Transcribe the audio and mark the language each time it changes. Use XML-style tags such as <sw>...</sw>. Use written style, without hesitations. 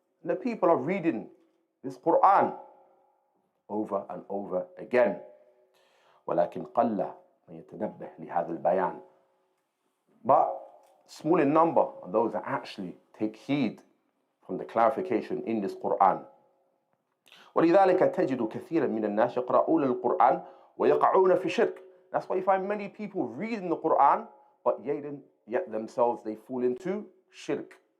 <en>And the people are reading this Quran over and over again.</en> <ar>وَلَكِنْ قَلَّ مَنْ يَتَنَبَّهْ لِهَذَا الْبَيَانِ.</ar> <en>But small in number are those that actually take heed from the clarification in this Quran.</en> <ar>ولذلك تجد كثيرا من الناس يقرؤون القرآن ويقعون في شرك.</ar> <en>That's why you find many people reading the Quran, but yet themselves they fall into shirk.</en>